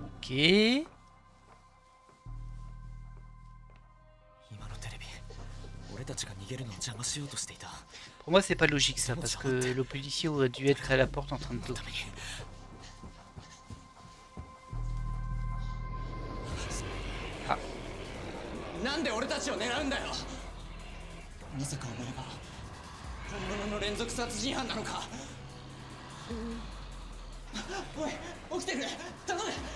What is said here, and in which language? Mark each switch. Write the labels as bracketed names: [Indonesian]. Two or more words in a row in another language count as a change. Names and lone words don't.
[French] Ok. [Japanese] 今のテレビ俺たちが逃げるのを邪魔しようとしていた。 [French] Pour moi, c'est pas logique ça, parce que le policier aurait dû être à la porte en train de toquer. [Japanese] なんで俺たちを狙うんだよ。まさかお前が本物の連続殺人犯なのか。おい起きてくれ頼む。